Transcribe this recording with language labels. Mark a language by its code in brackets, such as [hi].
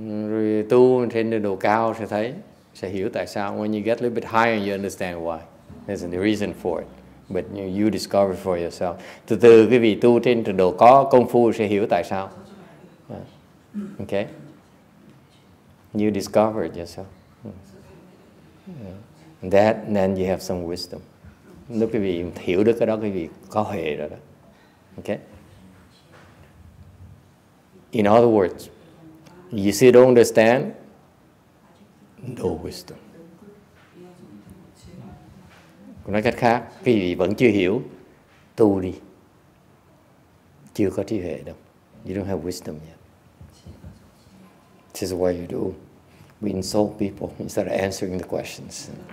[vi] Rồi tu trên độ cao sẽ hiểu tại sao. [en] When you get a little bit higher, you understand why. There's a reason for it. But you discover for yourself. [vi] Từ từ cái vị tu trên trình độ có công phu sẽ hiểu tại sao. [en] Okay? You discover it yourself. That, and then you have some wisdom. [vi] Lúc cái vị hiểu được cái đó, cái vị có huệ rồi đó. [en] Okay? In other words, you still don't understand, no wisdom. [vi] Nói cách khác, cái vị vẫn chưa hiểu, tu đi. Chưa có trí huệ đâu. [en] You don't have wisdom yet. This is what you do. We insult people instead of answering the questions.